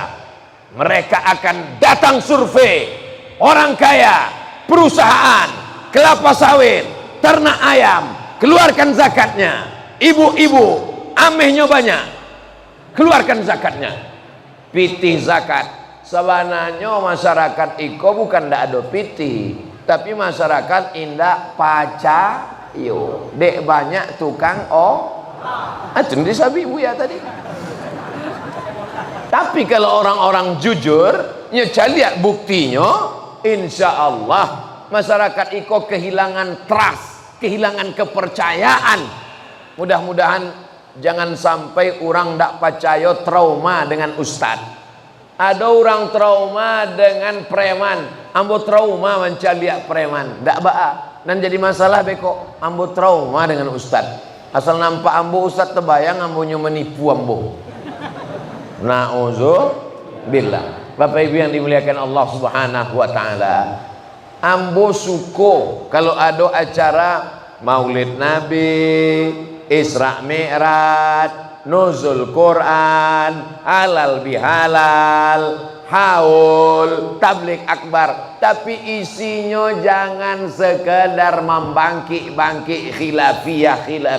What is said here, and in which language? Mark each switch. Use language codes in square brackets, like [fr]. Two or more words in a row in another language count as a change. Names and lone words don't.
[id] Mereka akan datang survei, orang kaya, perusahaan, kelapa sawit, ternak ayam, keluarkan zakatnya. Ibu-ibu, amehnya banyak, keluarkan zakatnya. [min] Pitih zakat sebenarnya masyarakat iko bukan ndak ada piti, tapi masyarakat indak pacayo. Dek banyak tukang itu disabi Buya tadi. [id] Tapi kalau orang-orang jujur, nyoca lihat buktinya, [ar] إن شاء الله [id] masyarakat iko kehilangan trust, kehilangan kepercayaan. Mudah-mudahan jangan sampai orang ndak percaya trauma dengan ustad. Ada orang trauma dengan preman, [min] ambo trauma mencaliak preman, ndak baa. Dan jadi masalah beko, ambo trauma dengan ustad. Asal nampak ambo ustad terbayang ambo menipu ambo. [ar] نعوذ بالله. [id] Bapak Ibu yang dimuliakan Allah [ar] سبحانه وتعالى, [min] ambo suko [id] kalau ada acara Maulid Nabi, Isra Mi'raj, Nuzul Quran, halal bihalal, haul, tablik akbar, tapi isinya jangan sekedar membangkit-bangkit khilafiyah.